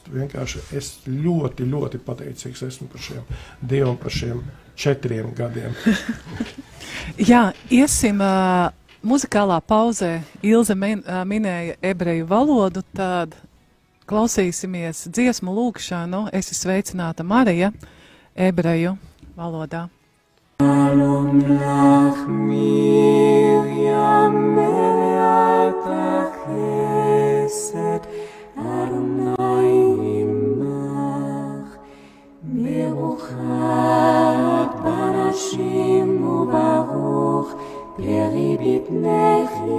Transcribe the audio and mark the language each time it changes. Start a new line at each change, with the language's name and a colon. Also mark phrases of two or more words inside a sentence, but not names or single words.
Latvian: Vienkārši es ļoti, ļoti pateicīgs esmu par šiem Dievam, par šiem 4 gadiem. Jā, iesim muzikālā pauzē. Ilze minēja ebreju valodu, tad klausīsimies dziesmu lūkšanu. Esi sveicināta Marija, ebreju valodā.
Hebrew: שלום לך מרים מלאת החסד אדוני עמך ברוכת בנשים וברוך פרי בטנך